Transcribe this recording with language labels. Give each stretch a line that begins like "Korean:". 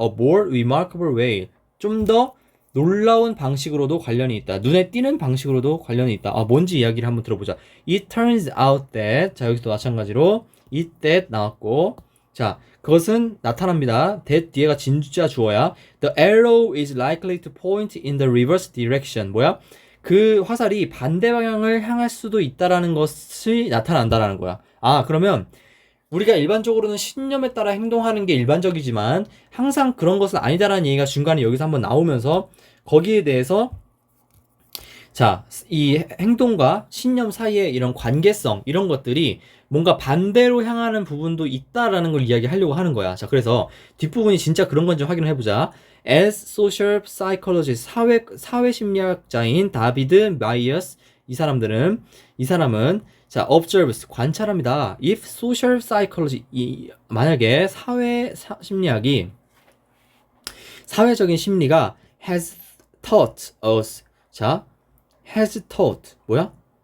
English: A more remarkable way
Korean: 좀 더 놀라운 방식으로도 관련이 있다. 눈에 띄는 방식으로도 관련이 있다. 뭔지 이야기를 한번 들어보자.
English: It turns out that
Korean: 자, 여기서도 마찬가지로 it that 나왔고 자, 그것은 나타납니다. that 뒤에가 진주자 주어야.
English: The arrow is likely to point in the reverse direction.
Korean: 뭐야? 그 화살이 반대 방향을 향할 수도 있다라는 것이 나타난다라는 거야. 그러면 우리가 일반적으로는 신념에 따라 행동하는 게 일반적이지만 항상 그런 것은 아니다라는 얘기가 중간에 여기서 한번 나오면서 거기에 대해서 자, 이 행동과 신념 사이의 이런 관계성 이런 것들이 뭔가 반대로 향하는 부분도 있다라는 걸 이야기하려고 하는 거야. 자, 그래서 뒷부분이 진짜 그런 건지 확인을 해보자.
English: As social psychologist
Korean: 사회 심리학자인 다비드 마이어스 이 사람은 자, observes 관찰합니다.
English: If social psychology
Korean: 만약에 심리학이 사회적인 심리가 has taught us 자, has taught 뭐야?